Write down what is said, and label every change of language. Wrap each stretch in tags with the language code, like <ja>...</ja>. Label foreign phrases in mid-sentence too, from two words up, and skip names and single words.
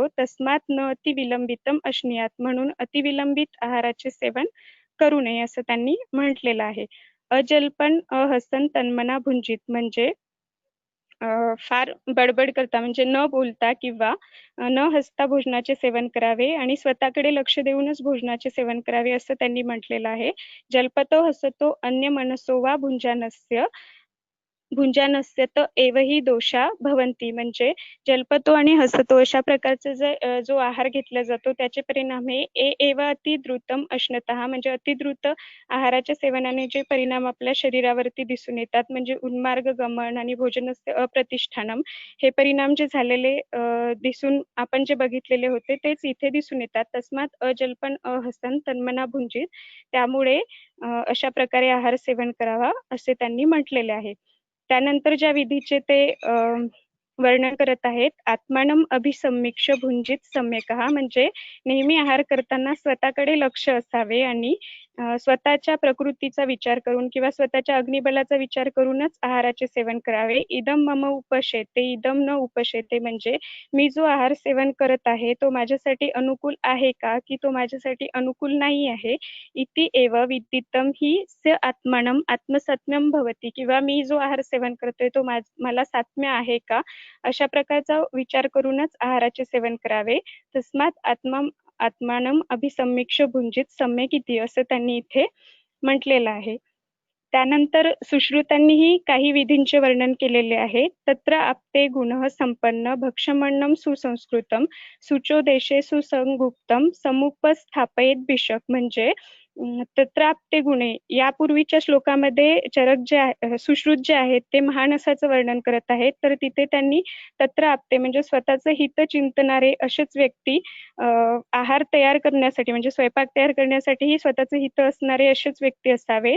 <sa>तस्मात न अतिविलंबितम अश्नीयात</sa> <mr>म्हणून अतिविलंबित आहाराचे सेवन करू नये असं त्यांनी म्हटलेलं आहे.</mr> <sa>अजल्पन अहसन तन्मना भुंजित</sa> <mr>म्हणजे फार बडबड करता म्हणजे न बोलता किंवा न हसता भोजनाचे सेवन करावे आणि स्वतःकडे लक्ष देऊनच भोजनाचे सेवन करावे असं त्यांनी म्हटलेलं आहे.</mr> <sa>जल्पतो हसतो अन्य मनसो वा भुंजानस्य भुंजानस्य तर एवही दोषा भवंती</sa> <mr>म्हणजे जल्पतो आणि हसतो अशा प्रकारचा जो आहार घेतला जातो त्याचे परिणाम हे</mr> <sa>एव अतिद्रुतम अश्नतः</sa> <mr>म्हणजे अतिद्रुत आहाराच्या सेवनाने जे परिणाम आपल्या शरीरावरती दिसून येतात म्हणजे</mr> <sa>उन्मार्ग गमन</sa> <mr>आणि</mr> <sa>भोजनस्य अप्रतिष्ठानम</sa> <mr>हे परिणाम जे झालेले दिसून आपण जे बघितलेले होते तेच इथे दिसून येतात.</mr> <sa>तस्मात अजल्पन अहसन तन्मना भुंजित</sa> <mr>त्यामुळे अशा प्रकारे आहार सेवन करावा असे त्यांनी म्हटलेले आहे. त्यानंतर ज्या विधीचे ते वर्णन करत आहेत</mr> <sa>आत्मानम अभिसम्मिक्ष भुंजित सम्यकः</sa> <mr>म्हणजे नेहमी आहार करताना स्वतःकडे लक्ष असावे आणि स्वतःच्या प्रकृतीचा विचार करून किंवा स्वतःच्या अग्निबलाचा विचार करूनच आहाराचे सेवन करावे.</mr> <sa>इदम मम उपशेते इदम न उपशेते</sa> <mr>म्हणजे मी जो आहार सेवन करत आहे तो माझ्यासाठी अनुकूल आहे का की तो माझ्यासाठी अनुकूल नाही आहे.</mr> <sa>इति एव विदितम ही स्य आत्मानम आत्मसात्म्यम भवती</sa> <mr>किंवा मी जो आहार सेवन करतोय तो मला सात्म्य आहे का अशा प्रकारचा विचार करूनच आहाराचे सेवन करावे.</mr> <sa>तस्मात आत्मानम अभिसम्मिक्ष भुंजित सम्यक इति</sa> <mr>असं त्यांनी इथे म्हटलेलं आहे. त्यानंतर सुश्रुतांनीही काही विधींचे वर्णन केलेले आहे.</mr> <sa>तत्र आपते गुण संपन्न भक्षमण्णम सुसंस्कृतम सुचो देशे सुसंगुप्तम समुपस्थापयेत भिषक</sa> <mr>म्हणजे</mr> <sa>तत्र आपते गुणे</sa> <mr>यापूर्वीच्या श्लोकामध्ये चरक जे सुश्रुत जे आहेत ते महान असाचं वर्णन करत आहेत. तर तिथे त्यांनी</mr> <sa>तत्र आपते</sa> <mr>म्हणजे स्वतःचं हित चिंतणारे असेच व्यक्ती आहार तयार करण्यासाठी म्हणजे स्वयंपाक तयार करण्यासाठीही स्वतःचं हित असणारे असेच व्यक्ती असावेत.</mr>